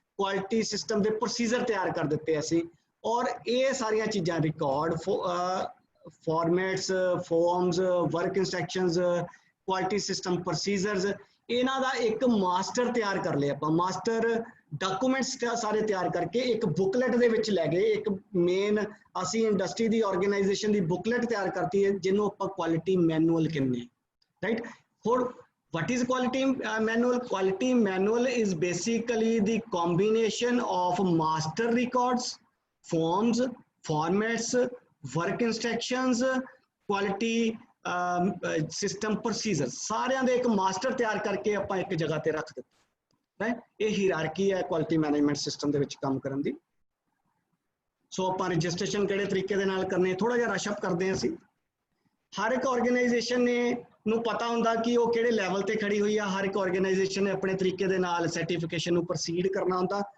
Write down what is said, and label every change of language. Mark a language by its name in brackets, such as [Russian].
[Punjabi] Quality system ਦੇ procedure ਤਿਆਰ ਕਰ ਦਿੱਤੇ ਅਸੀਂ, ਔਰ ਇਹ ਸਾਰੀਆਂ ਚੀਜ਼ਾਂ record, formats, farms, work instructions, quality system procedures, ਇਹਨਾਂ ਦਾ ਇੱਕ ਮਾਸਟਰ ਤਿਆਰ ਕਰ ਲਿਆ ਆਪਾਂ। ਮਾਸਟਰ ਡਾਕੂਮੈਂਟਸ ਸਾਰੇ ਤਿਆਰ ਕਰਕੇ ਇੱਕ ਬੁਕਲੇਟ ਦੇ ਵਿੱਚ ਲੈ ਗਏ। ਇੱਕ ਮੇਨ ਅਸੀਂ ਇੰਡਸਟਰੀ ਦੀ ਆਰਗੇਨਾਈਜੇਸ਼ਨ ਦੀ ਬੁਕਲੇਟ ਤਿਆਰ ਕਰਤੀ ਹੈ ਜਿਹਨੂੰ ਆਪਾਂ ਕੁਆਲਿਟੀ ਮੈਨੂਅਲ ਕਹਿੰਦੇ, ਰਾਈਟ। [English] ਹੁਣ what is quality manual? Quality manual is basically the combination of master records, forms, formats, work instructions, quality system procedures, [Punjabi] ਸਾਰਿਆਂ ਦੇ ਇੱਕ ਮਾਸਟਰ ਤਿਆਰ ਕਰਕੇ ਆਪਾਂ ਇੱਕ ਜਗ੍ਹਾ ਤੇ ਰੱਖ ਦਿੱਤਾ ਹੈ। ਇਹ ਹੀਰਾਰਕੀ ਹੈ ਕੁਆਲਿਟੀ ਮੈਨੇਜਮੈਂਟ ਸਿਸਟਮ ਦੇ ਵਿੱਚ ਕੰਮ ਕਰਨ ਦੀ। ਸੋ ਆਪਾਂ ਰਜਿਸਟ੍ਰੇਸ਼ਨ ਕਿਹੜੇ ਤਰੀਕੇ ਦੇ ਨਾਲ ਕਰਨੇ, ਥੋੜਾ ਜਿਹਾ ਰਸ਼ ਅਪ ਕਰਦੇ ਹਾਂ ਅਸੀਂ। ਹਰ ਇੱਕ ਆਰਗੇਨਾਈਜੇਸ਼ਨ ਨੇ ਨੂੰ ਪਤਾ ਹੁੰਦਾ ਕਿ ਉਹ ਕਿਹੜੇ ਲੈਵਲ ਤੇ ਖੜੀ ਹੋਈ ਆ। ਹਰ ਇੱਕ ਆਰਗੇਨਾਈਜੇਸ਼ਨ ਨੇ ਆਪਣੇ ਤਰੀਕੇ ਦੇ ਨਾਲ ਸਰਟੀਫਿਕੇਸ਼ਨ ਨੂੰ ਪ੍ਰੋਸੀਡ ਕਰਨਾ ਹੁੰਦਾ।